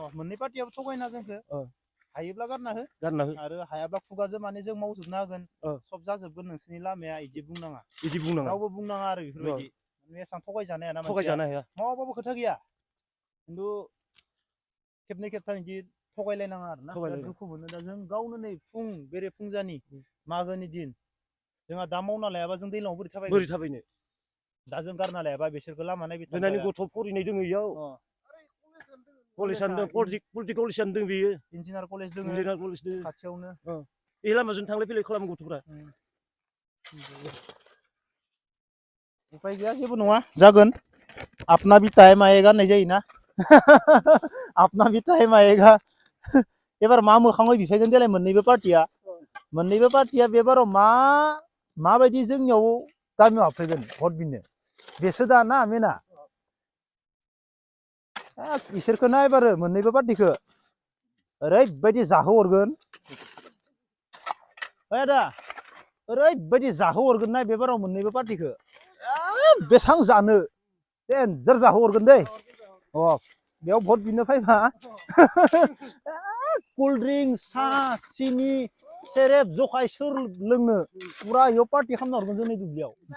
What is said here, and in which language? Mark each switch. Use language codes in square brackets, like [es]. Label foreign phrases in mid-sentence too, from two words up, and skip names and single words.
[brx] मोननै पार्टियाबो थगायना जोंखौ हायोब्ला गारना हो आरो हायाब्ला खुगाजों माने जों मावजोबना होगोन सब जाजोबगोन नोंसोरनि लामाया इदि बुंनाङा रावबो बुंनाङा आरो बेफोरबायदि माने एसां थगायजानो हाया ना मानसिया मावाबाबो खोथा गैया खिन्थु खेबनै खेबथाम इदि थगायलायनाङा आरो ना दुखु मोनो दा जों गावनो नै फुं बेरे फुंजानि मागोनि दिन जोंहा दा मावना लायाबा जों दैज्लाङाव बोरै थाबायनो दा जों गारना लायाबा बिसोरखौ लामा नायबाय गथ' फरायनाय दङ इयाव कलेजानो पलिटिकेल कलेजानो दं बेयो इन्जिनियार कलेज दङ खाथियावनो बे लामाजों थांलाय फैलाय खालामो गथ'फ्रा उपाय गैया जेबो नङा जागोन [hi] अपना भी टाइम आएगा [brx] होननाय जायोना [hi] अपना भी टाइम आएगा [brx] एबार मा मोखाङै बिफायगोन देलाय मोननैबो पार्टिया बे बाराव माबायदि जोंनियाव गामियाव हाबफैगोन भट बिनो बेसो दा ना मेना इसोरखौ नायबारो मोननैबो पार्टिखौ ओरैबायदि जाहोहरगोन ओइ आदा ओरैबायदि जाहोहरगोन ना बे बाराव मोननैबो पार्टिखौ बेसां जानो देन्जार जाहोहरगोन दै बेयाव भट बिनो फैबा कल्ड ड्रिंक साहा सिनि सेरेब जखाय सोर लोंनो पुरा इयाव पार्टि खालामना हरगोन जोंनि दुब्लियाव